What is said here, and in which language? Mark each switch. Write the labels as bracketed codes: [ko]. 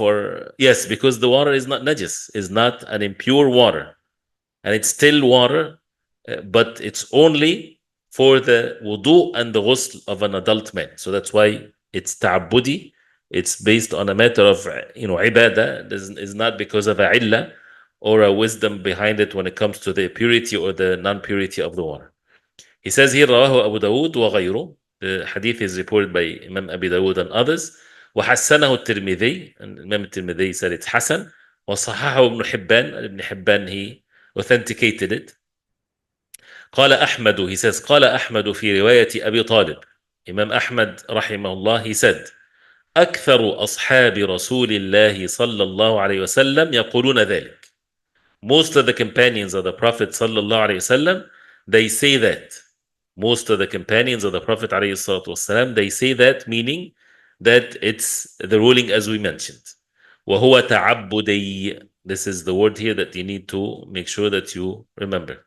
[en] Or yes, because the water is not najis, is not an impure water, and it's still water, but it's only for the wudu and the ghusl of an adult man. So that's why it's ta'abbudi. It's based on a matter of ibadah. Is not because of a illah or a wisdom behind it when it comes to the purity or the non-purity of the water. He says here, [ar] رواه أبو داود وغيره. [en] The hadith is reported by Imam Abi Dawud and others. [ar] وحسنه الترمذي, [en] and Imam الترمذي said it's Hasan. [ar] وصححه ابن حبان. [en] Ibn Hibban, he authenticated it. [ar] قال أحمد, [en] he says, [ar] قال أحمد في رواية أبي طالب. Imam Ahmad رحمه الله, [en] he said, [ar] أكثر أصحاب رسول الله صلى الله عليه وسلم يقولون ذلك. [en] Most of the companions of the Prophet sallallahu alaihi wasallam, they say that. Most of the companions of the Prophet alayhi salatu wasallam, they say that, meaning that it's the ruling as we mentioned. [ar] وَهُوَ تَعَبُّدِي. [en] This is the word here that you need to make sure that you remember.